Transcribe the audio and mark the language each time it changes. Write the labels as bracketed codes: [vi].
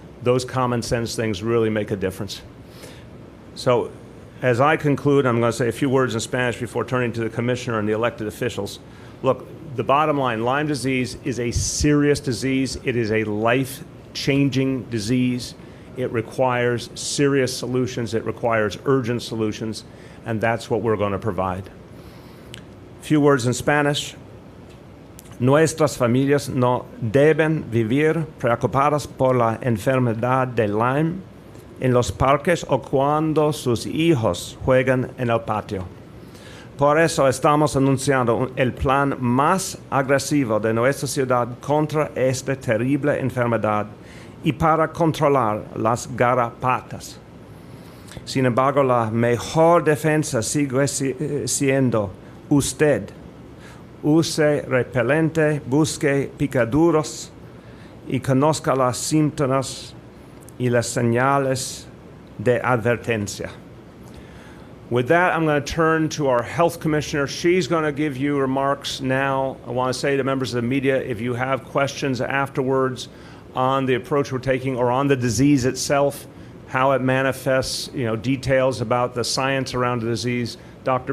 [en] Those common sense things really make a difference. So as I conclude, I'm going to say a few words in Spanish before turning to the commissioner and the elected officials. Look, the bottom line, Lyme disease is a serious disease. It is a life-changing disease. It requires serious solutions. It requires urgent solutions, and that's what we're going to provide. A few words in Spanish. [es] Nuestras familias no deben vivir preocupadas por la enfermedad de Lyme en los parques o cuando sus hijos juegan en el patio. Por eso estamos anunciando el plan más agresivo de nuestra ciudad contra esta terrible enfermedad y para controlar las garrapatas. Sin embargo, la mejor defensa sigue siendo usted. Use repelente, busque picaduros y conozca los síntomas y las señales de advertencia. [en] With that, I'm going to turn to our health commissioner. She's going to give you remarks now. I want to say to members of the media, if you have questions afterwards on the approach we're taking or on the disease itself, how it manifests, you know, details about the science around the disease, Dr.